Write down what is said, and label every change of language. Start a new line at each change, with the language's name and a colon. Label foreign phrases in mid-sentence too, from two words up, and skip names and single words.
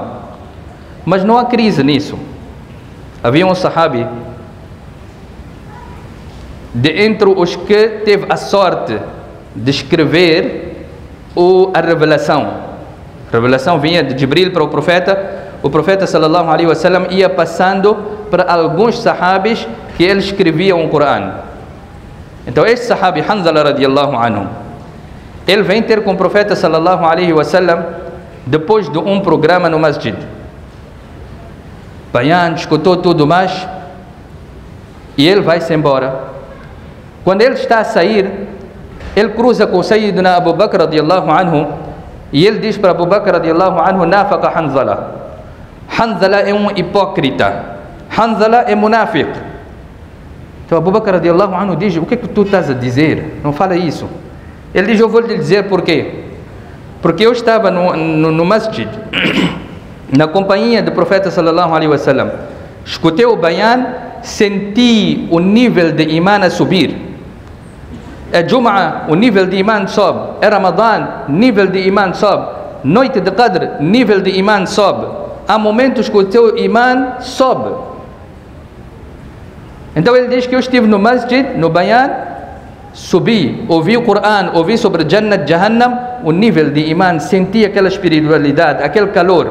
Portuguese: Mas não há crise nisso. Havia um sahabi de entre os que teve a sorte de escrever a revelação. A revelação vinha de Jibril para o profeta
Arabic: صلى الله عليه وسلم
Portuguese: ia passando para alguns sahabis que eles escreviam o Corão. Então este sahabi Hanzala
Arabic: رضي الله عنه,
Portuguese: ele vem ter com o profeta
Arabic: صلى الله عليه وسلم
Portuguese: depois de um programa no masjid. Bayan, escutou tudo mais e ele vai-se embora. Quando ele está a sair, ele cruza com o Sayyidina Abu Bakr
Arabic: رضي الله عنه
Portuguese: e ele diz para Abu Bakr
Arabic: رضي الله عنه:
Portuguese: nafaqa Hanzala. Hanzala é um hipócrita, Hanzala é munafiq. Então Abu Bakr
Arabic: رضي الله عنه
Portuguese: diz: o que é que tu estás a dizer? Não fala isso. Ele diz: eu vou lhe dizer porquê. Porque eu estava no masjid na companhia do profeta
Arabic: صلى الله عليه وسلم,
Portuguese: escutei o bayan, senti o nível de iman a subir. É Jum'a, o nível de iman sobe. É Ramadan, nível de iman sobe. Noite de Qadr, nível de iman sobe. Há momentos que o teu iman sobe. Então ele diz que eu estive no masjid, no bayan, subi, ouvi o Corão, ouvi sobre Jannat, Jahannam, o nível de iman, senti aquela espiritualidade, aquele calor.